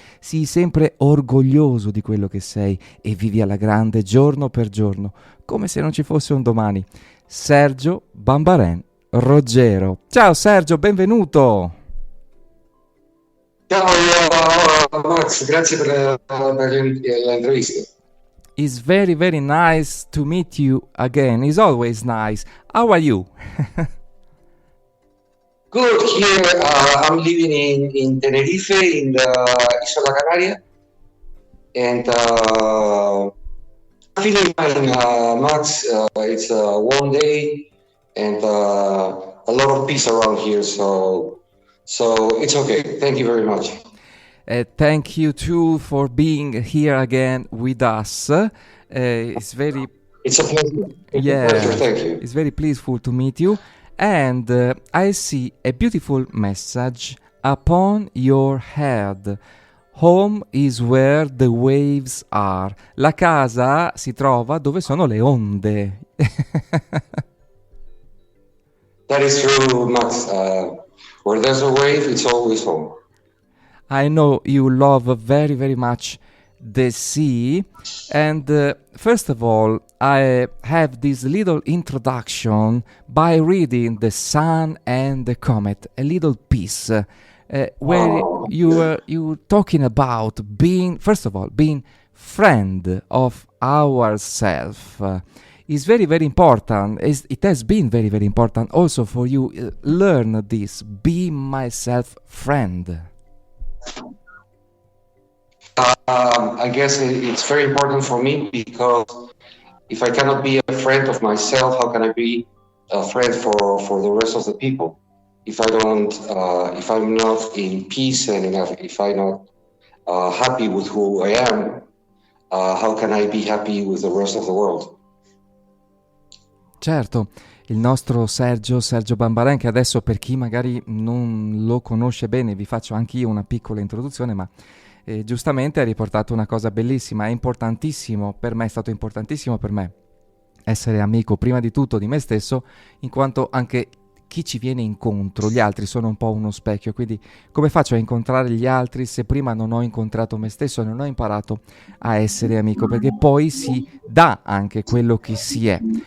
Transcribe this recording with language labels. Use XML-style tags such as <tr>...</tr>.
<it>Sii sempre orgoglioso di quello che sei e vivi alla grande giorno per giorno, come se non ci fosse un domani. Sergio Bambaren Roggero. Ciao Sergio, benvenuto! Ciao Max, grazie per l'intervista.</it> <en>It's very very nice to meet you again. It's always nice. How are you? Good here. I'm living in Tenerife, in the Isola Canaria, and I'm feeling fine, Max. It's a warm day and a lot of peace around here, so it's okay. Thank you very much. Thank you too for being here again with us. It's very It's a pleasure. yeah, A pleasure. Thank you. it's very pleaseful to meet you. And I see a beautiful message upon your head. Home is where the waves are.</en> <it>La casa si trova dove sono le onde.</it> <en>That is true, Max. Where there's a wave, it's always home. I know you love very, very much the sea. And first of all, I have this little introduction by reading The Sun and the Comet, a little piece where you talking about being, first of all, being friend of ourself. Is very, very important. It has been very, very important also for you. Learn this. Be myself friend. I guess it's very important for me, because if I cannot be a friend of myself, how can I be a friend for the rest of the people? If I don't, if I'm not in peace and if I'm not happy with who I am, how can I be happy with the rest of the world?</en> <it>Certo, il nostro Sergio Bambaren, che adesso per chi magari non lo conosce bene, vi faccio anch'io una piccola introduzione, ma giustamente ha riportato una cosa bellissima. È importantissimo per me, è stato importantissimo per me essere amico prima di tutto di me stesso, in quanto anche chi ci viene incontro, gli altri sono un po' uno specchio, quindi come faccio a incontrare gli altri se prima non ho incontrato me stesso, non ho imparato a essere amico, perché poi si dà anche quello che si è.</it>